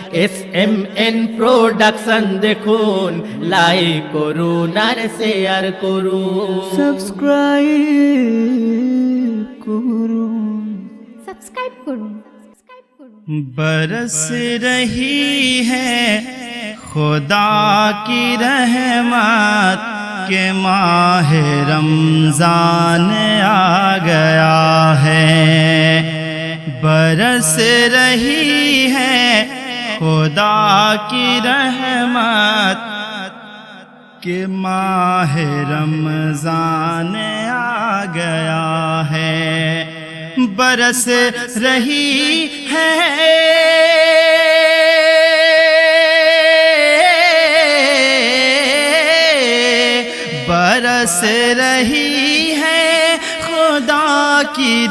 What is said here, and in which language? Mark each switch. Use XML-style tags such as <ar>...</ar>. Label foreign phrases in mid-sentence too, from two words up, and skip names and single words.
<bn>SMN প্রোডাকশন দেখুন, লাইক করুন আর শেয়ার করুন, সাবস্ক্রাইব করুন। সাবস্ক্রাইব করুন।</bn> <ur>برس رہی ہے خدا کی رحمت کہ ماہ رمضان آ گیا ہے، برس رہی ہے خدا کی رحمت کہ ماہ رمضان آ گیا ہے، برس رہی ہے برس رہی ہے خدا کی</ur>